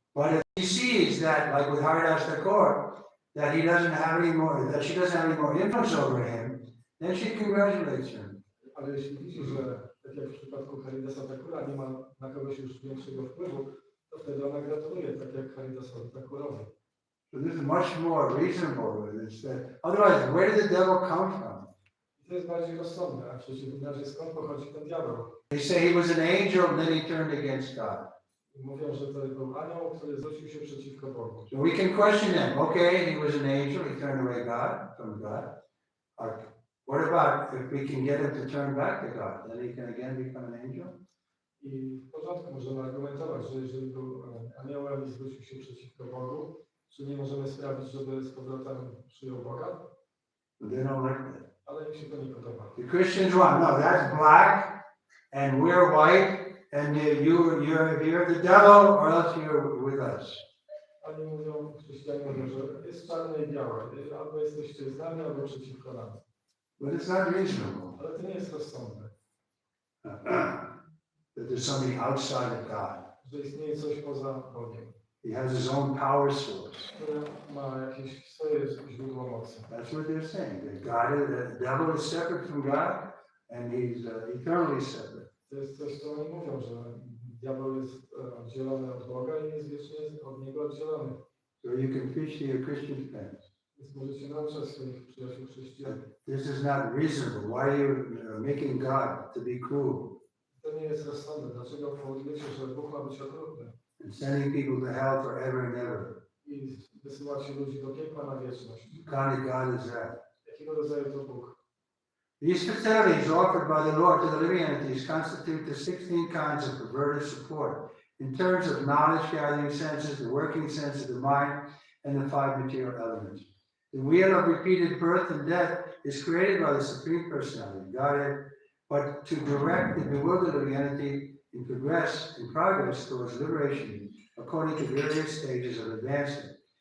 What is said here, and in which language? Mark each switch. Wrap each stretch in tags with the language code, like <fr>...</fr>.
<en>But if he sees that, like with Haridas Thakur, that he doesn't have any more, that she doesn't have any more influence over him, then she congratulates him.</en> <pl>Ale jeśli widzi, że tak jak w przypadku Haridasa Thakura nie ma na kogoś już większego wpływu, to wtedy ona gratuluje, tak jak Haridasowi Thakurowi.</pl> <en>So this is much more reasonable than this. Otherwise, where did the devil come from?</en> <pl>I to jest bardziej rozsądne, a w przeciwnym razie skąd pochodzi ten diabeł?</pl> <en>They say he was an angel and then he turned against God.</en> <pl>Mówią, że to był anioł, który zwrócił się przeciwko Bogu.</pl> <en>So we can question him. Okay, he was an angel, he turned away from God. What about if we can get him to turn back to God? Then he can again become an angel?</en> <pl>I w porządku możemy argumentować, że jeżeli był aniołem i zwrócił się przeciwko Bogu, Czy nie możemy sprawić, żeby z powrotem przyjął Boga?</pl> <en>But they don't like that.</en> <pl>Ale im się to nie podoba.</pl> <en>The Christians want, no, that's black, and we're white, and you're the devil, or else you're with us.</en> <pl>Oni mówią, chrześcijanie mówią, że jest czarne i białe. Albo jesteście z nami, albo przeciwko nam.</pl> <en>But it's not reasonable</en> <pl>Ale to nie jest rozsądne,</pl> <en>that there's something outside of God.</en> <pl>że istnieje coś poza Bogiem,</pl> <en>He has his own power source.</en> <pl>które ma jakieś swoje źródło mocy.</pl> <en>That's what they're saying. That the devil is separate from God, and he's eternally separate.</en> <pl>To jest coś, co oni mówią, że diabeł jest oddzielony od Boga i jest wiecznie od Niego oddzielony.</pl> <en>So you can preach to your Christian friends.</en> <pl>Więc możecie nauczać swoich przyjaciół chrześcijan.</pl> <en>This is not reasonable. Why are you making God to be cruel</en> <pl>To nie jest rozsądne. Dlaczego powodujecie, że Bóg ma być okrutny</pl> <en>and sending people to hell forever and ever?</en> <pl>i wysyłacie ludzi do piekła na wieczność?</pl> <en>What kind of God is that?</en> <pl>Jakiego rodzaju to Bóg?</pl> <en>These facilities offered by the Lord to the living entities constitute the 16 kinds of perverted support in terms of knowledge-gathering senses, the working sense of the mind, and the 5 material elements. The wheel of repeated birth and death is created by the Supreme Personality, Godhead, but to direct the bewildered living entity in progress towards liberation according to various stages of advancement.</en>